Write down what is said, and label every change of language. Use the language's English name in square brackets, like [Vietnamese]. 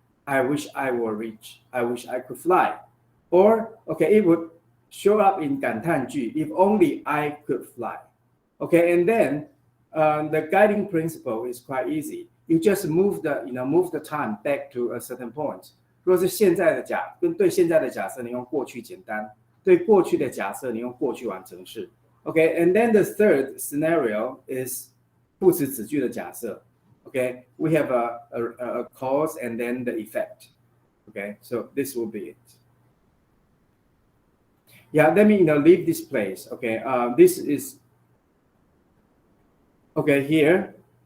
[English] I wish I were rich. I wish I could fly. Or, okay, it would show up in 感叹句. If only I could fly. Okay, and then the guiding principle is quite easy. You just move the time back to a certain point. [Chinese] 如果是现在的假跟对现在的假设，你用过去简单；对过去的假设，你用过去完成式。 [English] Okay, and then the third scenario is [Chinese] 副词子句的假设。 [English] Okay, we have a cause and then the effect. Okay, so this will be it. Yeah, let me leave this place. Okay, this is okay here.